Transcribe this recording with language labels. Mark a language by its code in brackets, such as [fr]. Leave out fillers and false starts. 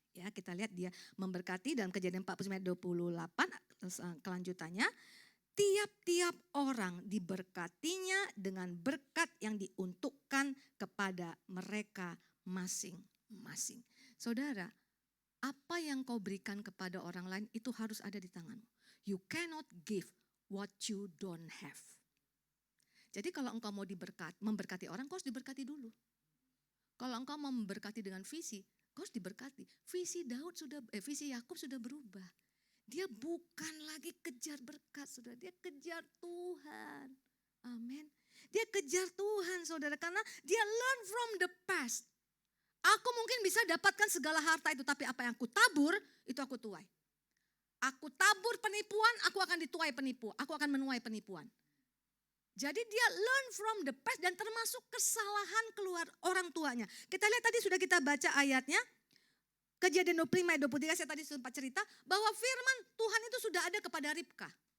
[id] Ya, kita lihat dia memberkati dalam Kejadian 49 ayat 28 kelanjutannya. Tiap-tiap orang diberkatinya dengan berkat yang diuntukkan kepada mereka masing-masing. Saudara, apa yang kau berikan kepada orang lain itu harus ada di tanganmu. [en] You cannot give what you don't have. [id] Jadi kalau engkau mau memberkati orang, kau harus diberkati dulu. Kalau engkau mau memberkati dengan visi, kau harus diberkati. Visi Yakub sudah berubah. Dia bukan lagi kejar berkat, saudara. Dia kejar Tuhan. Amin. Dia kejar Tuhan, saudara. Karena dia [en] learn from the past. [id] Aku mungkin bisa dapatkan segala harta itu, tapi apa yang aku tabur, itu aku tuai. Aku tabur penipuan, aku akan dituai penipu. Aku akan menuai penipuan. Jadi dia [en] learn from the past [id] dan termasuk kesalahan keluar orang tuanya. Kita lihat tadi sudah kita baca ayatnya. Kejadian 25 ayat 23 saya tadi sempat cerita bahwa firman Tuhan itu sudah ada kepada Ribka.